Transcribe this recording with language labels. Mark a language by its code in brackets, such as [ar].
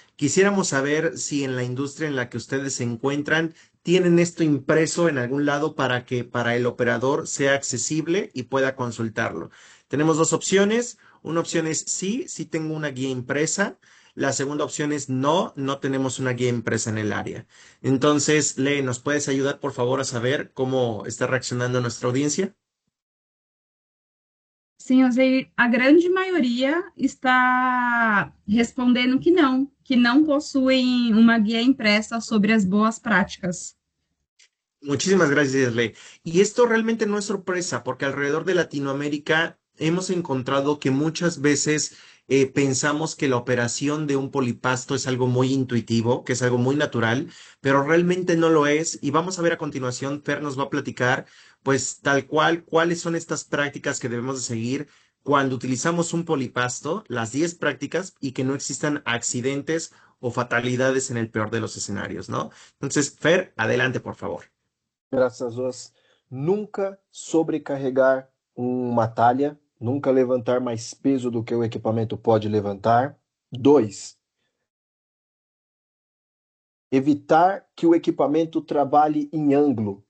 [es] Quisiéramos saber si en la industria en la que ustedes se encuentran tienen esto impreso en algún lado para que para el operador sea accesible y pueda consultarlo. Tenemos dos opciones. Una opción es sí, sí tengo una guía impresa. La segunda opción es no, no tenemos una guía impresa en el área. Entonces, Lee, ¿nos puedes ayudar, por favor, a saber cómo está reaccionando nuestra audiencia? [pt] Sim, Osiris, a grande maioria está respondendo que não possuem uma guia impressa sobre as boas práticas. [es] Muchísimas gracias, Lee. Y esto realmente no es sorpresa, porque alrededor de Latinoamérica hemos encontrado que muchas veces pensamos que la operación de un polipasto es algo muy intuitivo, que es algo muy natural, pero realmente no lo es. Y vamos a ver a continuación, Fer nos va a platicar, pues tal cual, cuáles son estas prácticas que debemos de seguir cuando utilizamos un polipasto, las 10 prácticas, y que no existan accidentes o fatalidades en el peor de los escenarios, ¿no? Entonces, Fer, adelante, por favor. [pt] Graças a Deus. Nunca sobrecarregar uma talha, nunca levantar mais peso do que o equipamento pode levantar. 2. Evitar que o equipamento trabalhe em ângulo.